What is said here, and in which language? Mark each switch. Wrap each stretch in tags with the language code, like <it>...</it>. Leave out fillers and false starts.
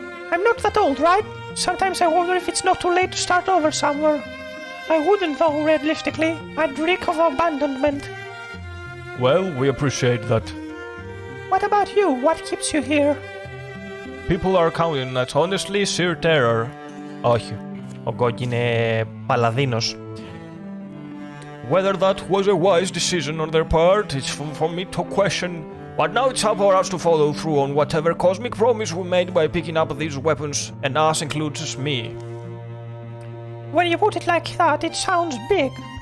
<en>I'm not that old, right? Sometimes I wonder if it's not too late to start over somewhere. I wouldn't though, realistically. I'd reek of abandonment. Well, we appreciate that. What about you? What keeps you here? People are counting on honestly sheer terror.</en> <el>Όχι. Ο Γκόγκ είναι παλαδίνος.</el> <en>Whether that was a wise decision on their part, it's for me to question. But now it's up for us to follow through on whatever cosmic promise we made by picking up these weapons, and us includes me. When you put it like that, it sounds big.</en>